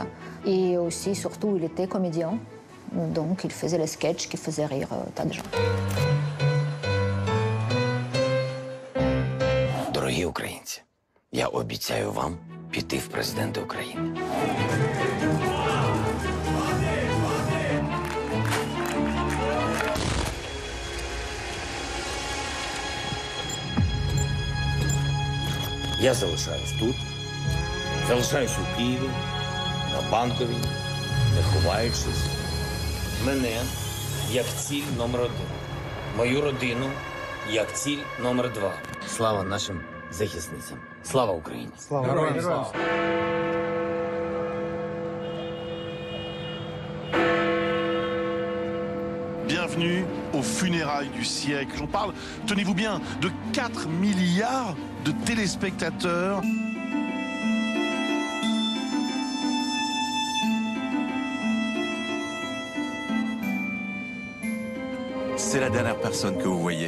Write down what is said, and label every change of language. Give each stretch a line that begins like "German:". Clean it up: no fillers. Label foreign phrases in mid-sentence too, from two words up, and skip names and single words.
French: Et aussi, surtout, il était comédien, donc il faisait les sketchs qui faisaient rire tas de gens.
Ukrainian: Дорогі українці, я обіцяю вам піти в президенти України. Я залишаюсь тут, залишаюсь у Києві, на Банковій, не ховаючись. Мене як ціль номер 1. Мою родину як ціль номер 2. Слава нашим захисницям. Слава Україні! Слава!
French: Bienvenue aux funérailles du siècle. On parle, tenez-vous bien, de 4 milliards de téléspectateurs. C'est la dernière personne que vous voyez.